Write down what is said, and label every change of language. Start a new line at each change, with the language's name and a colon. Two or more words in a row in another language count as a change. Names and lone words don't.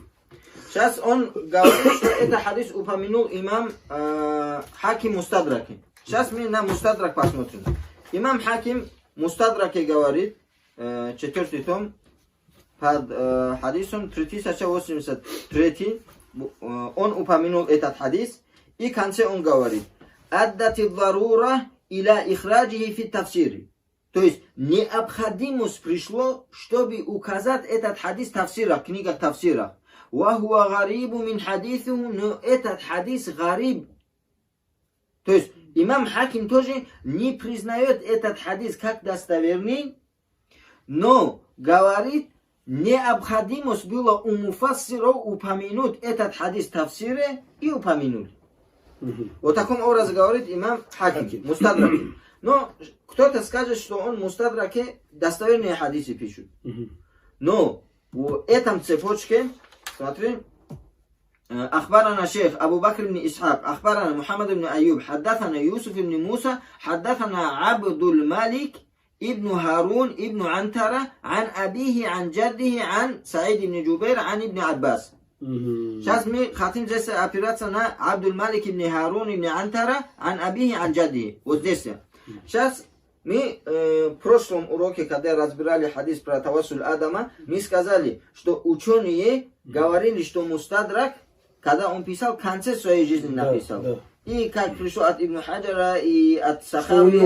Russian: Сейчас он говорит, что этот хадис упомянул имам Хаким Мустадраки. Сейчас мы на Мустадрак посмотрим. Имам Хаким Мустадраки говорит, 4 том, под хадисом 3083, он упомянул этот хадис, и в конце он говорит,
Arabic: «دعت الضرورة إلى إخراجه في التفسير».
Russian: То есть, необходимость пришло, чтобы указать этот хадис в тафсирах, книгах тафсирах.
Arabic: «وهو غريب من حديثه»,
Russian: но этот хадис гариб. То есть, имам Хаким тоже не признает этот хадис как достоверный, но говорит, необходимость было у муфассиров упомянуть этот хадис в тафсире и упомянули. Вот таком образе говорит имам Хаким, Мустадраки. Но кто-то скажет, что он в Мустадраке достоверные хадисы пишет. Но в этом цепочке, смотри,
Arabic: أخبرنا شيخ أبو بكر بن إسحاق أخبرنا محمد بن أيوب حدثنا يوسف بن موسى حدثنا عبد الملك ابن هارون ابن عنترة عن أبيه عن جده عن سعيد بن جبير عن ابن عباس.
Russian: Сейчас мы хотим здесь опираться на Абдул Малик ибн Харун ибн Антара
Arabic: عن أبيه عن جده.
Russian: Вот здесь. Сейчас мы в прошлом уроке, когда разбирали хадис про тавассуль Адама, мы сказали, что ученые говорили, что Мустадрак, когда он писал, в конце своей жизни написал. И как пришло от Ибн Хаджара и от Сахавия.